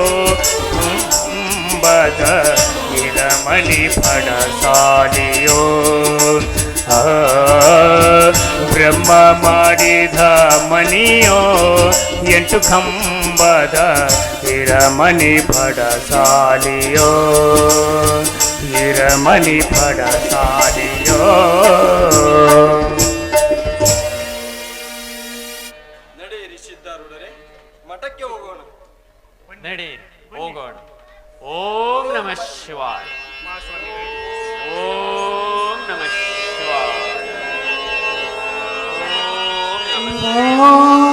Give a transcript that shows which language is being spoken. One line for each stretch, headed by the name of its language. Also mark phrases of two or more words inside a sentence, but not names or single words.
Kannada: ಬದ ಮಣಿ ಪಡಸಾಲಿಯೋ ಬ್ರಹ್ಮ ಮಾಡಿದ ಮನಿಯೋ 8 ಕಂಬದ ಹಿರಮಣಿ ಪಡಸಾಲಿಯೋ ಹಿರಮಣಿ ಪಡಸಾಲಿಯೋ ನಡೆಯಿರಿ ಸಿದ್ಧಾರೂಢರೇ, ಮಠಕ್ಕೆ ಹೋಗೋಣ. ನಡಿ ಹೋಗೋಣ.
Sanskrit: ಓಂ ನಮಃ ಶಿವಾಯ. ಓಂ ನಮಃ ಶಿವಾಯ. ಓಂ ನಮಃ ಶಿವಾಯ.